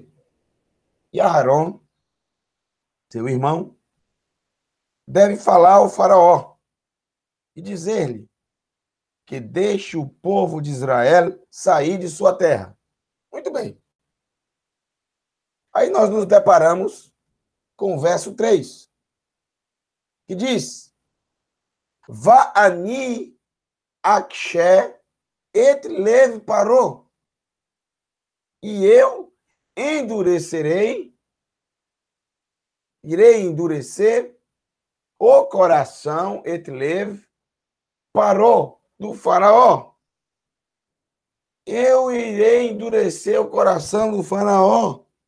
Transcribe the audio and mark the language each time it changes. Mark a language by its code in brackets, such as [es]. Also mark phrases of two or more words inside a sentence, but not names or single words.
[pt] E Aharon, seu irmão, deve falar ao faraó e dizer-lhe que deixe o povo de Israel sair de sua terra. Muito bem. Aí nós nos deparamos com o verso 3, que diz, [he] ואני אקשה את לב פרעה, [pt] e eu irei endurecer o coração [he] את לב פרעה [pt] do faraó. Eu irei endurecer o coração do faraó.